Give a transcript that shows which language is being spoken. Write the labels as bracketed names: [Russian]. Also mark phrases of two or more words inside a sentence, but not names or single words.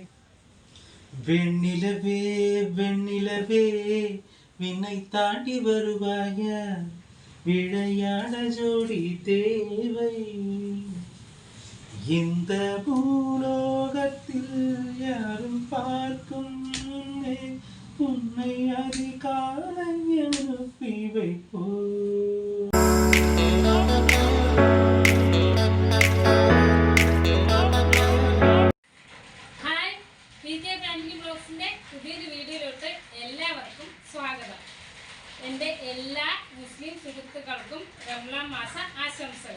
[Tamil] வெண்ணிலவே வெண்ணிலவே விண்ணை தாண்டி வருவாய விளையாட ஜோடி தேவை இந்த பூலோகத்தில் யாரும் பார்க்கும் முன்னே உன்னை அதிகாலை அனுப்பி வைப்போ. [Malayalam] പുതിയൊരു വീഡിയോയിലോട്ട് എല്ലാവർക്കും സ്വാഗതം. എൻ്റെ എല്ലാ മുസ്ലിം സുഹൃത്തുക്കൾക്കും റംസാൻ മാസ ആശംസകൾ.